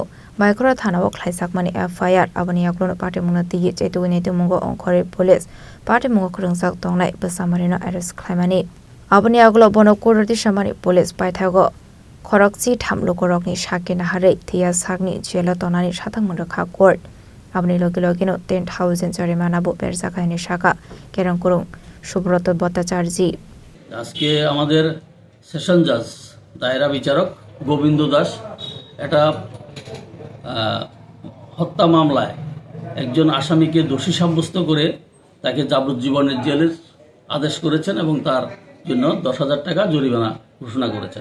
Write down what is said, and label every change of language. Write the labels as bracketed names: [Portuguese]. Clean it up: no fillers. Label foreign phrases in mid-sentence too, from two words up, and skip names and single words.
[Kok Borok] Baikora Thana Wok Laisakmani FIR Abani Yakuno Party Munati Jetuinate Mungo on Kore [English] Police Party [Kok Borok] Mungo Kurungsak Tonglai Basamarino Aris Climani Abani Agulo Bono Kurati Shamani Police Baitago Korokzi Tamlukorokni Shakina Hare Tia Sagni Gelatonani Shatamuraka Court Abani Logilogino 10,000 Jarimanabu Berzakani Shaka Kerankurung Shubroto Bhattacharji [Bangla] আজকে আমাদের সেশন জাজ দায়রা বিচারক গোবিন্দ দাস এটা হত্যা মামলায় একজন আসামিকে দোষী সাব্যস্ত করে তাকে যাবজ্জীবনের জেলের আদেশ করেছেন এবং তার জন্য 10,000 টাকা জরিমানা ঘোষণা করেছেন।